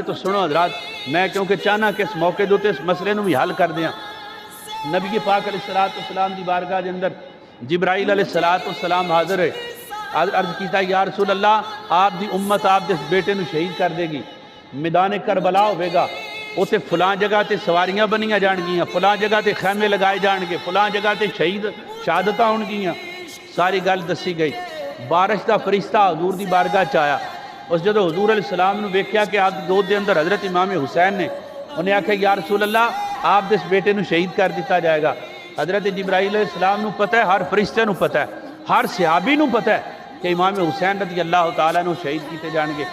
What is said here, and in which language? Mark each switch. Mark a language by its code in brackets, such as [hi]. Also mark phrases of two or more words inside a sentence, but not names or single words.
[pa] تو سنو حضرات، میں کیونکہ چاہنا کہ اس موقع دوتے اس مسئلے نو بھی حل کر دیا۔ نبی پاک [ar] علیہ السلام [pa] دی بارگاہ دے اندر جبرائیل [ar] علیہ السلام [pa] حاضر ہے، عرض کیتا [ar] یا رسول اللہ [pa] آپ دی امت آپ دے بیٹے نو شہید کر دے گی، میدان کربلا ہوئے گا، اسے فلاں جگہ تے سواریاں بنیاں جان گیاں، فلاں جگہ تے خیمے لگائے جان گے، فلاں جگہ تے شہادتاں ہون گیاں، ساری گل دسی گئی۔ بارش دا فرشتہ حضور دی بارگاہ چایا، اس جدو حضور [ar] علیہ السلام [pa] نے ویکھیا کہ آپ دی گود دے اندر حضرت امام حسین نے، انہیں آکھا [ar] یا رسول اللہ [pa] آپ دے اس بیٹے نو شہید کر دیتا جائے گا۔ حضرت جبرائیل [ar] علیہ السلام [pa] نو پتہ ہے، ہر فرشتے نو پتہ ہے، ہر صحابی نو پتہ ہے کہ امام حسین [ar] رضی اللہ تعالیٰ [pa] نو شہید کیتے جان گے۔